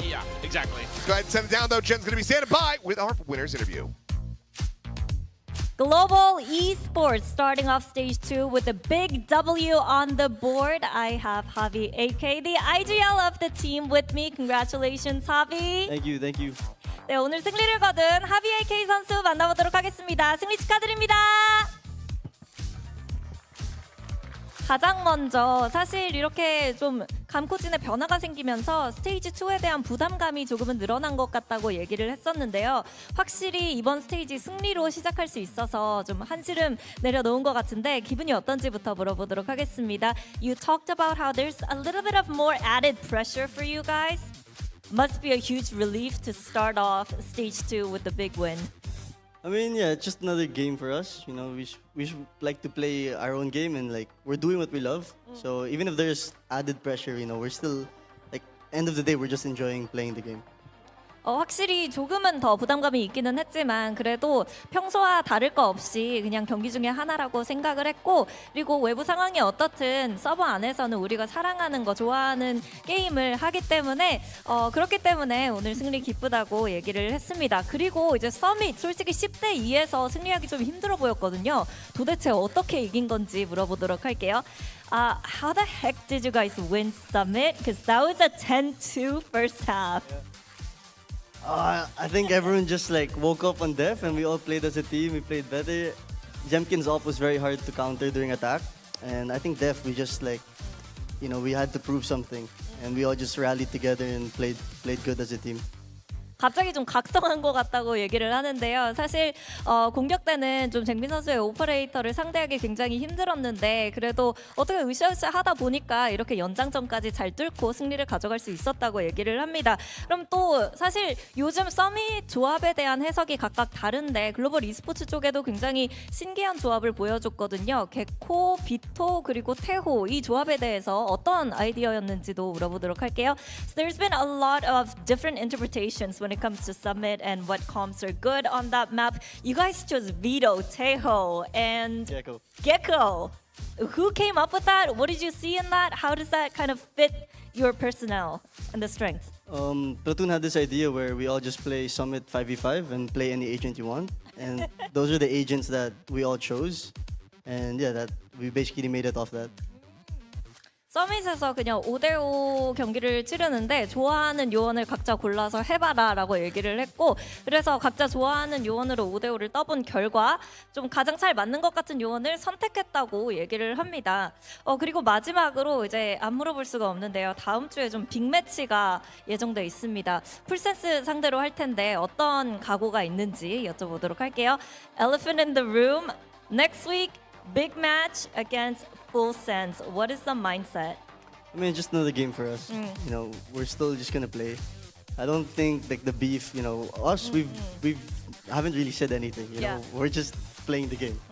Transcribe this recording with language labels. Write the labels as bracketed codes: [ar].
[en] Yeah, exactly. Go ahead and send it down, though. Jen's going to be standing by with our winners interview. Global Esports starting off stage 2 with a big W on the board. I have Javi, AK, the IGL of the team with me. Congratulations, Javi. Thank you, thank you. [ko] 네, 오늘 승리를 거둔 하비 AK 선수 만나보도록 하겠습니다. 승리 축하드립니다. 가장 먼저 사실 이렇게 좀 감코진의 변화가 생기면서 스테이지 2에 대한 부담감이 조금은 늘어난 것 같다고 얘기를 했었는데요. 확실히 이번 스테이지 승리로 시작할 수 있어서 좀 한시름 내려놓은 것 같은데 기분이 어떤지부터 물어보도록 하겠습니다. [en] You talked about how there's a little bit of more added pressure for you guys. Must be a huge relief to start off stage 2 with the big win. I mean, yeah, it's just another game for us. You know, we should like to play our own game, and like we're doing what we love. So even if there's added pressure, you know, we're still like end of the day we're just enjoying playing the game. [ko] 확실히 조금은 더 부담감이 있기는 했지만 그래도 평소와 다를 거 없이 그냥 경기 중에 하나라고 생각을 했고 그리고 외부 상황이 어떻든 서버 안에서는 우리가 사랑하는 거 좋아하는 게임을 하기 때문에 그렇기 때문에 오늘 승리 기쁘다고 얘기를 했습니다. 그리고 이제 서밋 솔직히 10대 2에서 승리하기 좀 힘들어 보였거든요. 도대체 어떻게 이긴 건지 물어보도록 할게요. [en] How the heck did you guys win Summit? Because that was a 10-2 first half. I think everyone just like woke up on Def and we all played as a team. We played better. Jemkin's op was very hard to counter during attack. And I think Def, we just like, you know, we had to prove something. And we all just rallied together and played good as a team. [ko] 갑자기 좀 각성한 것 같다고 얘기를 하는데요. 사실 공격 때는 좀 쟁빈 선수의 오퍼레이터를 상대하기 굉장히 힘들었는데 그래도 어떻게 으쌰으쌰 하다 보니까 이렇게 연장전까지 잘 뚫고 승리를 가져갈 수 있었다고 얘기를 합니다. 그럼 또 사실 요즘 서밋 조합에 대한 해석이 각각 다른데 글로벌 e스포츠 쪽에도 굉장히 신기한 조합을 보여줬거든요. 개코, 비토 그리고 태호 이 조합에 대해서 어떤 아이디어였는지도 물어보도록 할게요. [en] So there's been a lot of different interpretations when it comes to Summit and what comps are good on that map. You guys chose Vito, Teho, and Gecko. Who came up with that? What did you see in that? How does that kind of fit your personnel and the strengths? Platoon had this idea where we all just play Summit 5v5 and play any agent you want. And those are the agents that we all chose. And yeah, that we basically made it off that. [ko] 서밋에서 그냥 5대5 경기를 치르는데 좋아하는 요원을 각자 골라서 해봐라 라고 얘기를 했고 그래서 각자 좋아하는 요원으로 5대5를 떠본 결과 좀 가장 잘 맞는 것 같은 요원을 선택했다고 얘기를 합니다. 그리고 마지막으로 이제 안 물어볼 수가 없는데요. 다음 주에 좀 빅매치가 예정돼 있습니다. 풀센스 상대로 할 텐데 어떤 각오가 있는지 여쭤보도록 할게요. [en] Elephant in the room. Next week, big match against Full Sense. What is the mindset? I mean, just another game for us. You know, we're still just gonna play. I don't think like the beef. You know, us we haven't really said anything. You know, we're just playing the game.